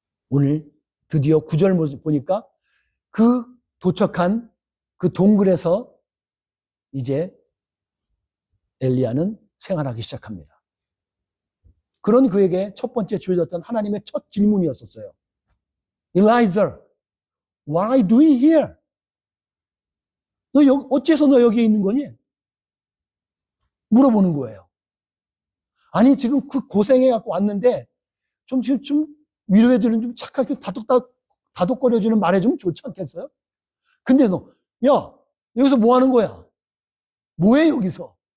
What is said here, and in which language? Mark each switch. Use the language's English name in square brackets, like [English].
[Korean] 오늘 드디어 9절 모습 보니까 그 도착한 그 동굴에서 이제 엘리야는 생활하기 시작합니다. 그런 그에게 첫 번째 주어졌던 하나님의 첫 질문이었었어요. [English] Elijah, what are you doing here? [Korean] 어째서 너 여기에 있는 거니? 물어보는 거예요. 아니, 지금 그 고생해갖고 왔는데, 좀 위로해주는 좀 착하게 다독거려주는 말해 주면 좋지 않겠어요? 근데 야, 여기서 뭐 하는 거야? 뭐해, 여기서?